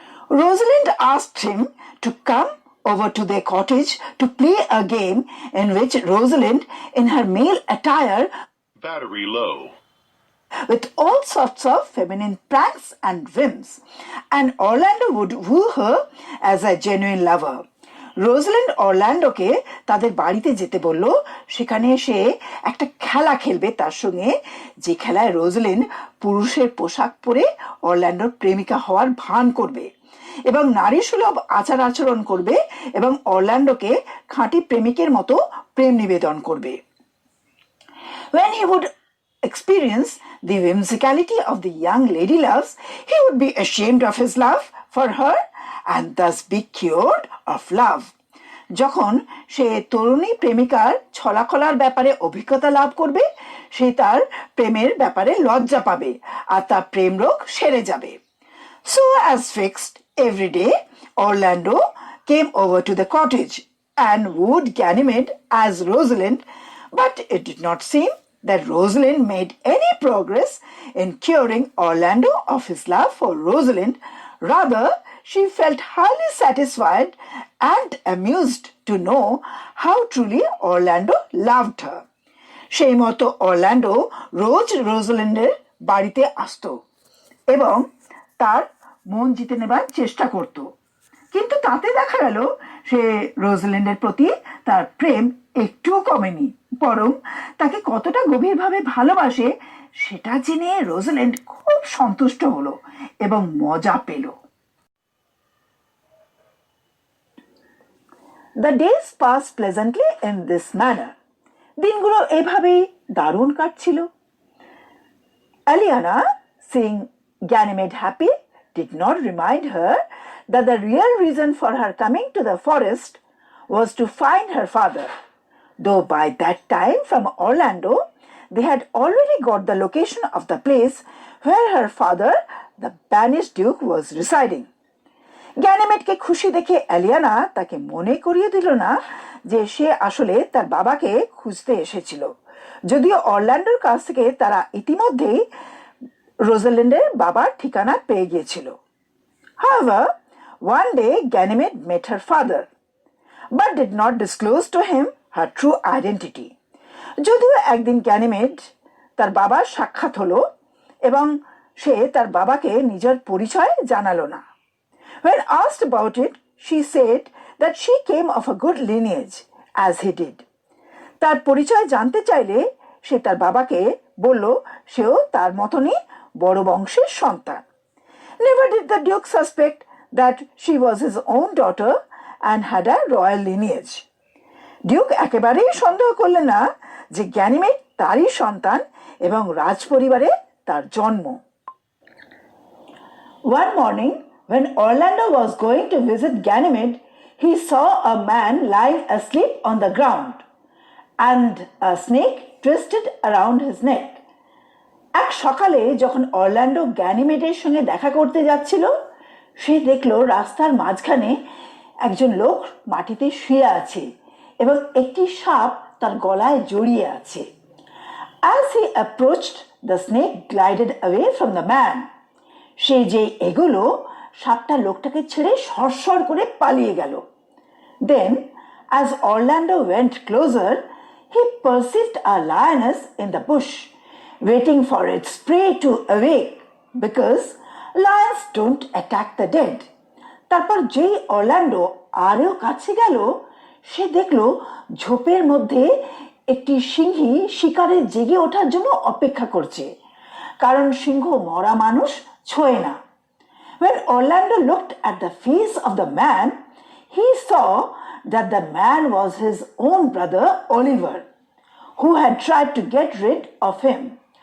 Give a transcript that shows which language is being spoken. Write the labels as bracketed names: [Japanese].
[English] Rosalind asked him to come over to their cottage to play a game in which Rosalind, in her male attire, Battery low. with all sorts of feminine pranks and whims, and Orlando would woo her as a genuine lover. [Bangla] রোজাল্যান্ড অরল্যান্ডোকে তাদের বাড়িতে যেতে বলল, সেখানে সে একটা খেলা খেলবে তার সঙ্গে, যে খেলায় রোজাল্যান্ড পুরুষের পোশাক পরে অরল্যান্ডোর প্রেমিকা হওয়ার ভান করবে এবং নারী সুলভ আচার আচরণ করবে এবং অরল্যান্ডোকে খাঁটি প্রেমিকের মতো প্রেম নিবেদন করবে। [English] When he would experience the whimsicality of the young lady loves, he would be ashamed of his love for her and thus be cured of love. [Bangla] যখন সে তরুণী প্রেমিকার ছলাকলার ব্যাপারে অভিজ্ঞতা লাভ করবে, সে তার প্রেমের ব্যাপারে লজ্জা পাবে আর তার প্রেম রোগ সেরে যাবে। [English] So as fixed, every day Orlando came over to the cottage and wooed Ganymede as Rosalind, but it did not seem that Rosalind made any progress in curing Orlando of his love for Rosalind. Rather, she felt highly satisfied and amused to know how truly Orlando loved her. [Bangla] সেই মতো Orlando রোজ রোজাল্যান্ডের বাড়িতে আসতো এবং তার মন জিতে নেবার চেষ্টা করত, কিন্তু তাতে দেখা গেল সে রোজাল্যান্ডের প্রতি তার প্রেম একটুও কমেনি, বরং তাকে কতটা গভীরভাবে ভালোবাসে সেটা জেনে রোজাল্যান্ড খুব সন্তুষ্ট হলো এবং মজা পেল। [English] The days passed pleasantly in this manner. [Bangla] দিনগুলো এভাবেই দারুণ কাটছিল। [English] Aliana, seeing Ganymede happy, did not remind her that the real reason for her coming to the forest was to find her father, though by that time from Orlando they had already got the location of the place where her father, the banished duke, was residing. [Bangla] গ্যানিমেডকে খুশি দেখে অ্যালিয়ানা তাকে মনে করিয়ে দিল না যে সে আসলে তার বাবাকে খুঁজতে এসেছিল, যদিও অরল্যান্ডোর কাছ থেকে তারা ইতিমধ্যেই রোজাল্যান্ডের বাবার ঠিকানা পেয়ে গিয়েছিল। [English] However, one day Ganymede met her father, but did not disclose to him her true identity. [Bangla] যদিও একদিন গ্যানিমেড তার বাবার সাক্ষাৎ হলো এবং সে তার বাবাকে নিজের পরিচয় জানালো না। [English] When asked about it, she said that she came of a good lineage, as he did. [Bangla] তার পরিচয় জানতে চাইলে সে তার বাবাকে বলল সেও তার মতনই বড় বংশের সন্তান। [English] Never did the Duke suspect that she was his own daughter and had a royal lineage. [Bangla] Duke একেবারেই সন্দেহ করলেন না যে গ্যানিমেড তারই সন্তান এবং রাজপরিবারে তার জন্ম। [English] One morning, when Orlando was going to visit Ganymede, he saw a man lying asleep on the ground and a snake twisted around his neck. [Bangla] এক সকালে যখন অরল্যান্ডো গ্যানিমেডের সঙ্গে দেখা করতে যাচ্ছিল, সে দেখল রাস্তার মাঝখানে একজন লোক মাটিতে শুয়ে আছে এবং একটি সাপ তার গলায় জড়িয়ে আছে। [English] As he approached, the snake glided away from the man. [Bangla] সে যে এগোলো, সাপটা লোকটাকে ছেড়ে সরসর করে পালিয়ে গেল। [English] Then, as Orlando went closer, he perceived a lioness in the bush, waiting for its prey to awake, because lions don't attack the dead. [Bangla] তারপর যেই অরল্যান্ডো আরও কাছে গেল, সে দেখল ঝোপের মধ্যে একটি সিংহী শিকারে জেগে ওঠার জন্য অপেক্ষা করছে, কারণ সিংহ মরা মানুষ ছোঁয় না। [English] When Orlando looked at the face of the man, he saw that the man was his own brother Oliver, who had tried to get rid of him.